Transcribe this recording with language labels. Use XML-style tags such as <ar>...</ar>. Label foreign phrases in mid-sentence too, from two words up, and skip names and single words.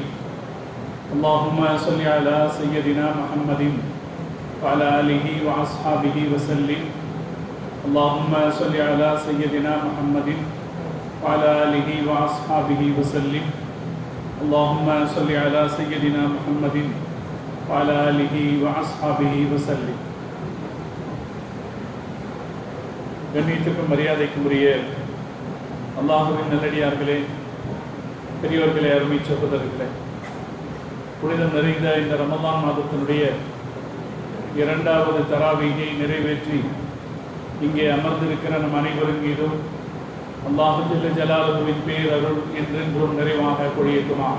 <ar>اللهم صل على سيدنا محمد وعلى آله وأصحابه وسلم. اللهم صل على سيدنا محمد وعلى آله وأصحابه وسلم. اللهم صل على سيدنا محمد وعلى آله وأصحابه وسلم.</ar> <ta>கண்ணியத்துக்கும் மரியாதைக்கும் உரிய அல்லாஹுவின் நல்லடியார்களே, பெரியோர்களே, அருமை சகோதரர்களே, புனிதம் நிறைந்த இந்த ரமலான் மாதத்தினுடைய இரண்டாவது தராவீகை நிறைவேற்றி இங்கே அமர்ந்திருக்கிற நம் அனைவரும் மீதும்</ta> <ar>الله جل جلاله</ar> <ta>பேர் அருள் என்றென்றும் நிறைவாக பொழியட்டுமாக.</ta>